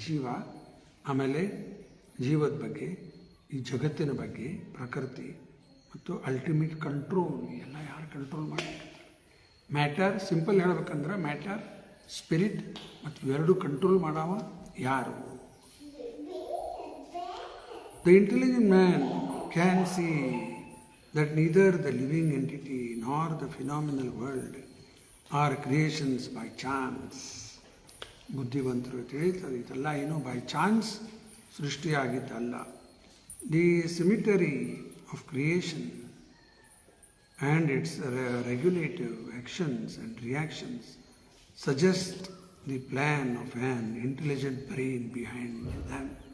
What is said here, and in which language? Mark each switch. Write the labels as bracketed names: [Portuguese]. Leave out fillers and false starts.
[Kannada] ಜೀವ, ಆಮೇಲೆ ಜೀವದ ಬಗ್ಗೆ, ಈ ಜಗತ್ತಿನ ಬಗ್ಗೆ, ಪ್ರಕೃತಿ ಮತ್ತು ಅಲ್ಟಿಮೇಟ್ ಕಂಟ್ರೋಲ್, ಎಲ್ಲ ಯಾರು ಕಂಟ್ರೋಲ್ ಮಾಡ್ತಾರೆ? ಮ್ಯಾಟರ್, ಸಿಂಪಲ್ ಹೇಳ್ಬೇಕಂದ್ರೆ ಮ್ಯಾಟರ್, ಸ್ಪಿರಿಟ್ ಮತ್ತು ಎರಡು ಕಂಟ್ರೋಲ್ ಮಾಡವ ಯಾರು? [English] The intelligent man can see that neither the living entity nor the phenomenal world are creations by chance. [Kannada] ಬುದ್ಧಿವಂತರು ತಿಳಿತಾರೆ ಇದೆಲ್ಲ ಏನೋ by chance ಸೃಷ್ಟಿಯಾಗಿದ್ದಲ್ಲ. [English] The symmetry of creation and its regulative actions and reactions suggest the plan of an intelligent brain behind them.